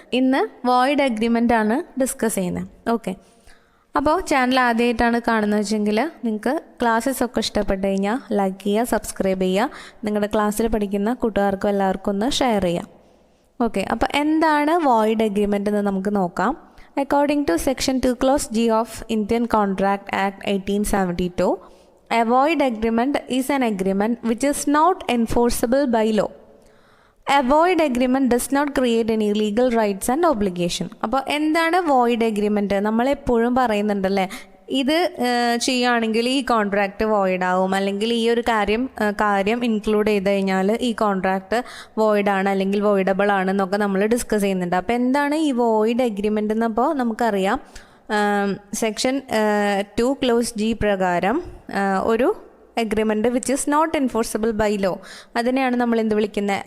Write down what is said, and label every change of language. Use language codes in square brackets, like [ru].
[ml] ഇന്ന് void agreement ആണ് discuss ചെയ്യുന്നത്. ഓക്കെ, അപ്പോൾ ചാനൽ ആദ്യമായിട്ടാണ് കാണുന്നത് വെച്ചെങ്കിൽ നിങ്ങൾക്ക് ക്ലാസ്സസ് ഒക്കെ ഇഷ്ടപ്പെട്ട് കഴിഞ്ഞാൽ ലൈക്ക് ചെയ്യുക, സബ്സ്ക്രൈബ് ചെയ്യുക, നിങ്ങളുടെ ക്ലാസ്സിൽ പഠിക്കുന്ന കൂട്ടുകാർക്കും എല്ലാവർക്കും ഒന്ന് ഷെയർ ചെയ്യുക. ഓക്കെ, അപ്പോൾ എന്താണ് വോയിഡ് അഗ്രിമെൻ്റ് എന്ന് നമുക്ക് നോക്കാം. [en] According to section 2 Clause G of Indian contract act 1872, a void agreement is an agreement which is not enforceable by law. A void agreement does not create any legal rights and obligation. [ml] അപ്പോൾ എന്താണ് void agreement? നമ്മളെപ്പോഴും പറയുന്നുണ്ടല്ലേ, ഇത് ചെയ്യുകയാണെങ്കിൽ ഈ contract void ആവും, അല്ലെങ്കിൽ ഈ ഒരു കാര്യം ഇൻക്ലൂഡ് ചെയ്ത് കഴിഞ്ഞാൽ ഈ കോൺട്രാക്റ്റ് വോയിഡാണ് അല്ലെങ്കിൽ വോയിഡബിൾ ആണെന്നൊക്കെ നമ്മൾ ഡിസ്കസ് ചെയ്യുന്നുണ്ട്. അപ്പോൾ എന്താണ് ഈ വോയിഡ് അഗ്രിമെൻ്റ് എന്നപ്പോൾ നമുക്കറിയാം, സെക്ഷൻ 2 Clause G പ്രകാരം ഒരു agreement [en] which is not enforceable by law, [ml] അതിനെയാണ് നമ്മൾ എന്ത് വിളിക്കുന്നത്?